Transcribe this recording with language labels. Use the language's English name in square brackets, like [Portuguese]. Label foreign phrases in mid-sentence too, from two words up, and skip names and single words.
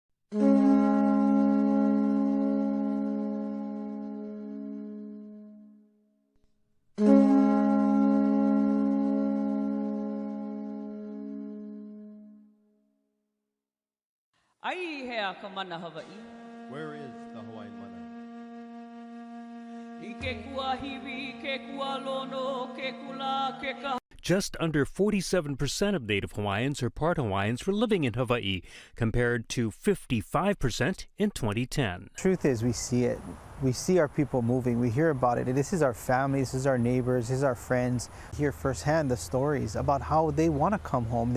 [Hawaiian] Ai hea ka mana Hawai'i. [English] Where is the Hawaiian mana? [Hawaiian] I ke kua hiwi, ke kua lono, ke kula, ke ka. [English] Just under 47% of Native Hawaiians or part Hawaiians were living in Hawaii, compared to 55% in 2010. Truth is, we see it. We see our people moving. We hear about it. This is our family. This is our neighbors. This is our friends. Hear firsthand the stories about how they want to come home.